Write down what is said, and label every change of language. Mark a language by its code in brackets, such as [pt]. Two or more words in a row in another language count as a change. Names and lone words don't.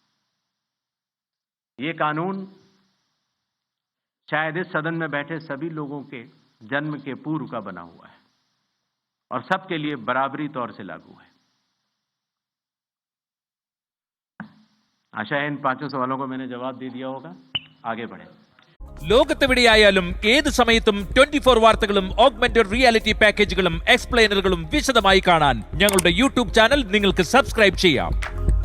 [hi] ये कानून शायद इस सदन में बैठे सभी लोगों के जन्म के पूर्व का बना हुआ है और सबके लिए बराबरी तौर से लागू है। आशा है इन 5 सवालों को मैंने जवाब दे दिया होगा। आगे बढ़े। [ml] ലോകത്തെവിടെയായാലും ഏത് സമയത്തും 24 വാർത്തകളും [en] augmented reality [ml] പാക്കേജുകളും എക്സ്പ്ലെയിനറുകളും വിശദമായി കാണാൻ ഞങ്ങളുടെ യൂട്യൂബ് ചാനൽ നിങ്ങൾക്ക് സബ്സ്ക്രൈബ് ചെയ്യാം.